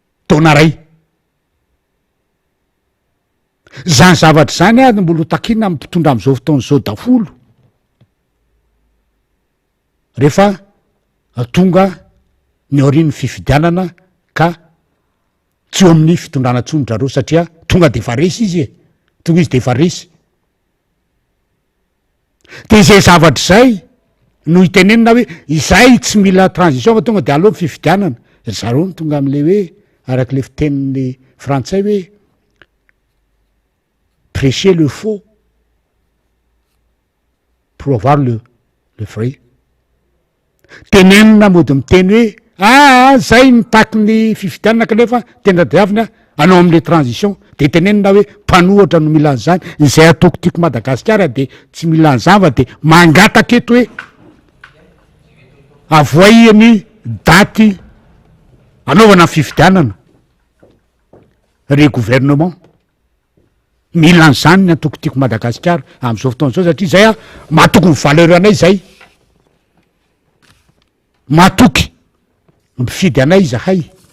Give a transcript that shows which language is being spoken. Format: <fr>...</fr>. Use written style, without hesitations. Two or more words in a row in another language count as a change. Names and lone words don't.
<mg>taona ray zany zavatra zany a mbola takina mpitondra am'izao fotaona zao dafolo rehefa tonga ny aorian'ny fifidianana ka tsy eo amin'ny fitondrana tsondrareo satria tonga de efa resy izy tonga izy de efa resy de zay zavatra zay no hitenenina hoe izay tsy mila transition fa tonga de aloha fifidianana zareo ny tonga am'le hoe arak'le fitenin'ny frantsay hoe</mg> <fr>prêcher le faux pour avoir le vrai</fr> <mg>tenenina mody miteny hoe zay mitaky ny fifidianana kanefa tena diavina anao am'le transition de tenenina hoe mpanohatra no mila an'zany zay atoko tiako Madagasikara de tsy mila an'zany fa de mangataka eto hoe avoayany daty anaovana fifidianana re gouvernement mila an'zany ny atoko tiako Madagasikara am'izao fotoana zao satria zay mahatoky ny valeur anay zay mahatoky mifidy anay zahay</mg>